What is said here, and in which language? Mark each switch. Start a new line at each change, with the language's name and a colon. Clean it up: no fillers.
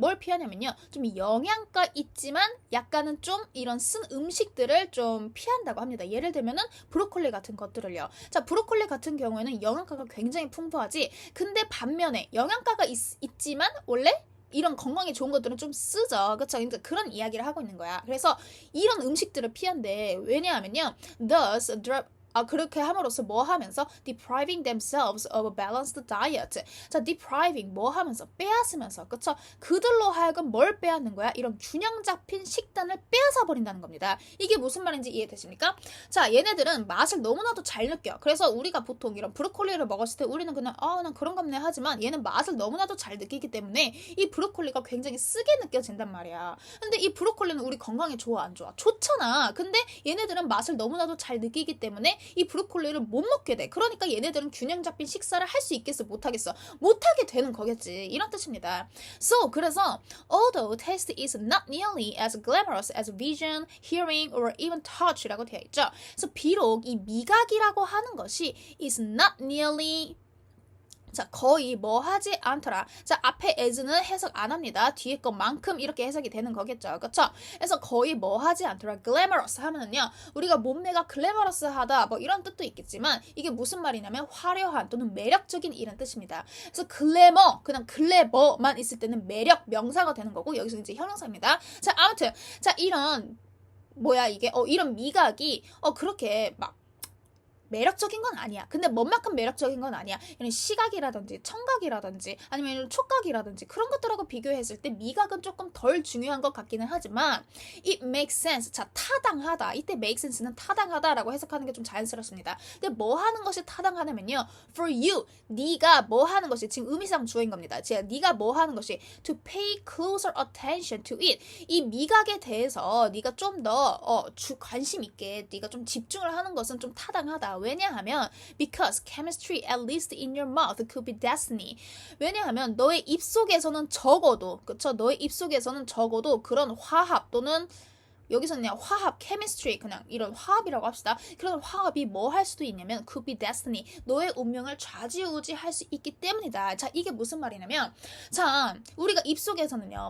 Korean: 뭘 피하냐면요 좀 영양가 있지만 약간은 좀 이런 쓴 음식들을 좀 피한다고 합니다. 예를 들면은 브로콜리 같은 것들을요. 자, 브로콜리 같은 경우에는 영양가가 굉장히 풍부하지. 근데 반면에 영양가가 있지만 원래 이런 건강에 좋은 것들은 좀 쓰죠. 그쵸? 그러니까 그런 이야기를 하고 있는 거야. 그래서 이런 음식들을 피한대. 왜냐하면요.
English: Thus,
Korean: 그렇게 함으로써 뭐 하면서
English: depriving themselves of a balanced diet.
Korean: 자, depriving 뭐 하면서 빼앗으면서 그쵸? 그들로 하여금 뭘 빼앗는 거야? 이런 균형 잡힌 식단을 빼앗아 버린다는 겁니다. 이게 무슨 말인지 이해되십니까? 자, 얘네들은 맛을 너무나도 잘 느껴. 그래서 우리가 보통 이런 브로콜리를 먹었을 때 우리는 그냥 난 그런가 보네 하지만 얘는 맛을 너무나도 잘 느끼기 때문에 이 브로콜리가 굉장히 쓰게 느껴진단 말이야. 근데 이 브로콜리는 우리 건강에 좋아 안 좋아? 좋잖아. 근데 얘네들은 맛을 너무나도 잘 느끼기 때문에 이 브로콜리를 못 먹게 돼. 그러니까 얘네들은 균형 잡힌 식사를 할 수 있겠어? 못하겠어? 못하게 되는 거겠지. 이런 뜻입니다.
English: So, 그래서 although taste is not nearly as glamorous as vision, hearing, or even touch라고 되어 있죠.
Korean: 그래서 비록 이 미각이라고 하는 것이 is not nearly 자, 거의 뭐 하지 않더라. 자, 앞에 as는 해석 안 합니다. 뒤에 것만큼 이렇게 해석이 되는 거겠죠. 그쵸? 그래서 거의 뭐 하지 않더라. glamorous 하면은요, 우리가 몸매가 glamorous하다, 뭐 이런 뜻도 있겠지만, 이게 무슨 말이냐면, 화려한 또는 매력적인 이런 뜻입니다. 그래서 그냥 글래머만 있을 때는 매력, 명사가 되는 거고, 여기서 이제 형용사입니다. 자, 아무튼, 자, 이런, 이런 미각이, 그렇게 막, 매력적인 건 아니야. 근데 뭔만큼 매력적인 건 아니야. 이런 시각이라든지 청각이라든지 아니면 이런 촉각이라든지 그런 것들하고 비교했을 때 미각은 조금 덜 중요한 것 같기는 하지만
English: it makes sense.
Korean: 자, 타당하다. 이때 make sense는 타당하다라고 해석하는 게 좀 자연스럽습니다. 근데 뭐 하는 것이 타당하냐면요. For you, 네가 뭐 하는 것이 지금 의미상 주어인 겁니다. 즉, 네가 뭐 하는 것이
English: to pay closer attention to it.
Korean: 이 미각에 대해서 네가 좀 더 관심 있게 네가 좀 집중을 하는 것은 좀 타당하다. 왜냐하면
English: because chemistry at least in your mouth could be destiny.
Korean: 왜냐하면 너의 입속에서는 적어도 그쵸? 너의 입속에서는 적어도 그런 화합 또는 여기서는 그냥 화합, chemistry 그냥 이런 화합이라고 합시다. 그런 화합이 뭐 할 수도 있냐면
English: could be destiny.
Korean: 너의 운명을 좌지우지할 수 있기 때문이다. 자, 이게 무슨 말이냐면 자, 우리가 입속에서는요.